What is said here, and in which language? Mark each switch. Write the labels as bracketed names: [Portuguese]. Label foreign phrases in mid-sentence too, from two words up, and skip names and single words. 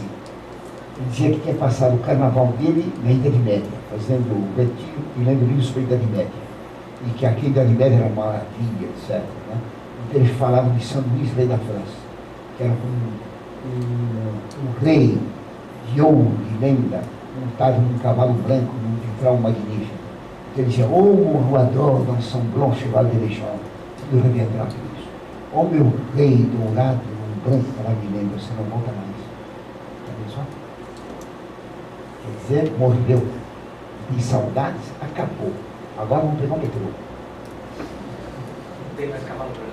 [Portuguese] Ele dizia que tinha passado o carnaval dele na Idade Média, fazendo o retiro e lendo livros sobre a Idade Média. E que aqui a Idade Média era uma maravilha, etc. Né? Então ele falava de São Luís, rei da França, que era um rei de ouro, de lenda, montado num cavalo branco, num vitral magnífico. Então ele dizia, [French] ô mon roador dans son blanc cheval de légende. [Portuguese] Tudo reverberava isso. Ó meu rei dourado, branco para me lembrar, você não volta mais. Tá vendo só? Quer dizer, morreu. E saudades, acabou. Agora vamos pegar um metrô. Não tem mais cavalo branco.